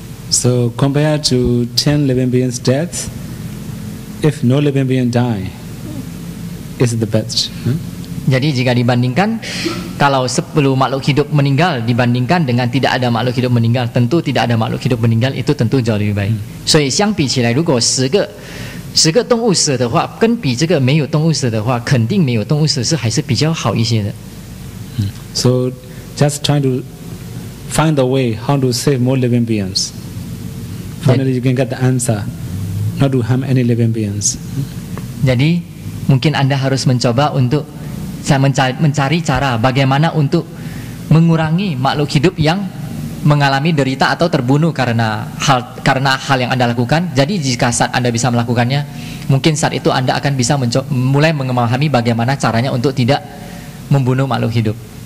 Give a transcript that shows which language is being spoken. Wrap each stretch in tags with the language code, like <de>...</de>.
<en>So compared to 10 living beings' death, if no living being die, is the best.</en> <id>Jadi jika dibandingkan, kalau 10 makhluk hidup meninggal dibandingkan dengan tidak ada makhluk hidup meninggal, tentu tidak ada makhluk hidup meninggal itu tentu jauh lebih baik.</id> <zh>所以相比起来，如果10个动物死的话，跟比这个没有动物死的话，肯定没有动物死是还是比较好一些的。</zh> <en>So just trying to find a way how to save more living beings. Finally, you can get the answer, not to harm any living beings.</en> <id>Jadi mungkin Anda harus mencoba untuk mencari cara bagaimana untuk mengurangi makhluk hidup yang mengalami derita atau terbunuh karena hal yang Anda lakukan. Jadi jika saat Anda bisa melakukannya, mungkin saat itu Anda akan bisa mulai memahami bagaimana caranya untuk tidak membunuh makhluk hidup.</id>